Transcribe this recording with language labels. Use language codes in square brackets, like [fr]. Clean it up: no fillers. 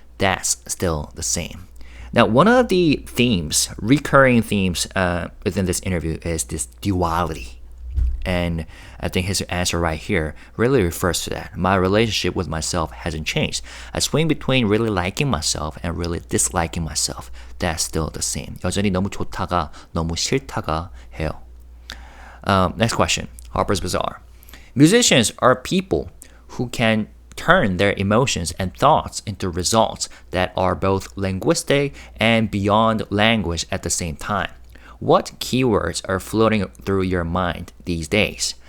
[en] That's still the same." Now, one of the themes, recurring themes within this interview is this duality. And I think his answer right here really refers to that. My relationship with myself hasn't changed. I swing between really liking myself and really disliking myself. That's still the same. [ko] 여전히 너무 좋다가 너무 싫다가 해요. [en] Next question. Harper's Bazaar. "Musicians are people who can turn their emotions and thoughts into results that are both linguistic and beyond language at the same time. What keywords are floating through your mind these days?